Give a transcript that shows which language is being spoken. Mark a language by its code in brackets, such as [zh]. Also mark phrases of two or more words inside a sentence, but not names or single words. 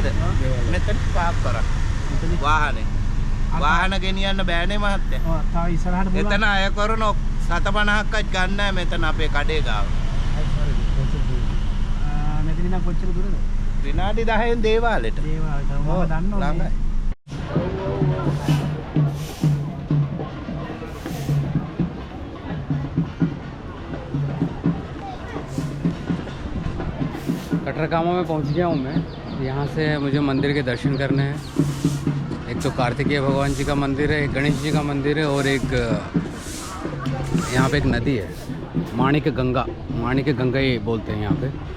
[si] මෙතන පාක් කරා. වාහනේ. වාහන ගෙනියන්න බෑනේ මහත්තයා. ඔව් තාම ඉස්සරහට පුළුවන්. එතන අය කරන 750ක්වත් ගන්න නැහැ මෙතන අපේ කඩේ ගාව. මෙතන නම් කොච්චර දුරද? විනාඩි 10න් දේවාලෙට. දේවාලට මම දන්නවා. [hi] कटरगामा में पहुंच गया हूँ मैं। यहाँ से मुझे मंदिर के दर्शन करने हैं। एक तो कार्तिकेय भगवान जी का मंदिर है, एक गणेश जी का मंदिर है, और एक यहाँ पे एक नदी है, माणिक गंगा ये बोलते हैं यहाँ पे।